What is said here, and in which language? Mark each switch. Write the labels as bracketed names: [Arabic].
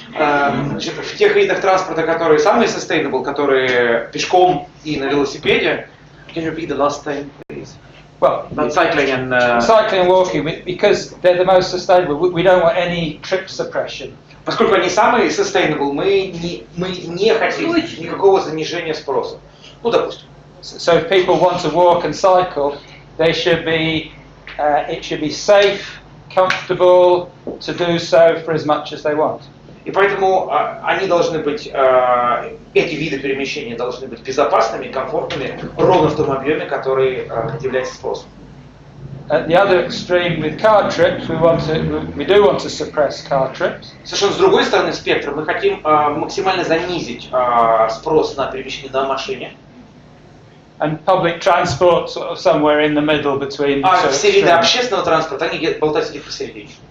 [Russian] В тех видах транспорта, которые самые sustainable, которые пешком и на велосипеде, [English] can you repeat the last thing, please? Well, Not cycling and cycling and walking, because they're the most sustainable. We don't want any trip suppression. [Russian] Поскольку они самые sustainable, мы не хотим никакого занижения спроса. Ну, допустим. [English] So if people want to walk and cycle, they should be, it should be safe, comfortable to do so for as much as they want. [Russian] И поэтому они должны быть, эти виды перемещения должны быть безопасными, комфортными, ровно в том объеме, который является спросом. [English] At the other extreme with car trips, we do want to suppress car trips. [Russian] Совершенно с другой стороны спектра мы хотим максимально занизить спрос на перемещение на машине. [English] And public transport sort of somewhere in the middle between the two [Russian] все виды [English] extremes. [Russian] общественного транспорта, они болтаются где-то посередине.